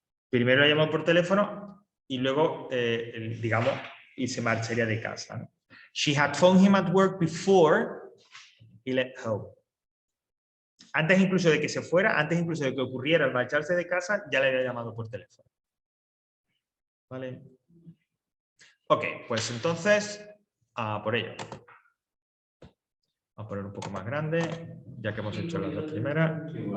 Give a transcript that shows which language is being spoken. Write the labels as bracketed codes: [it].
[es] Primero la llamó por teléfono y luego, digamos, y se marcharía de casa, ¿no? [en] She had phoned him at work before he left home. [es] Antes incluso de que se fuera, antes incluso de que ocurriera el marcharse de casa, ya le había llamado por teléfono. ¿Vale? Ok, pues entonces, por ello. Vamos a poner un poco más grande, ya que hemos hecho las dos primeras.